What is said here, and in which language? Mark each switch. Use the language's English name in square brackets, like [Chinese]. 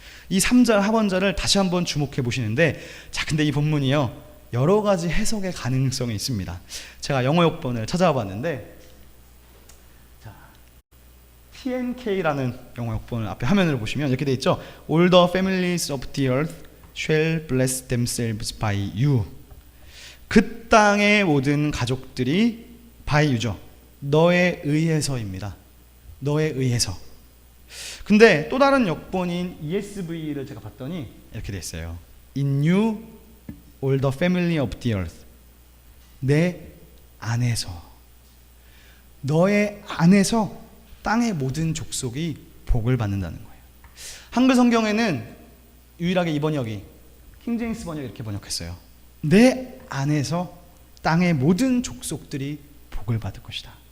[Korean] 이 3절 하반절을 다시 한번 주목해 보시는데, 자, 근데 이 본문이요, 여러 가지 해석의 가능성이 있습니다. 제가 영어 역본을 찾아와 봤는데, 자, TNK라는 영어 역본을 앞에 화면을 보시면 이렇게 돼 있죠. [English] All the families of the earth shall bless themselves by you. [Korean] 그 땅의 모든 가족들이 [English] by you [Korean] 죠. 너에 의해서입니다. 너에 의해서. 근데 또 다른 역본인 ESV를 제가 봤더니 이렇게 돼 있어요. [English] In you all the family of the earth. [Korean] 내 안에서, 너의 안에서 땅의 모든 족속이 복을 받는다는 거예요. 한글 성경에는 유일하게 이 번역이, 킹제임스 번역이 이렇게 번역했어요. 내 안에서 땅의 모든 족속들이 복을 받을 것이다.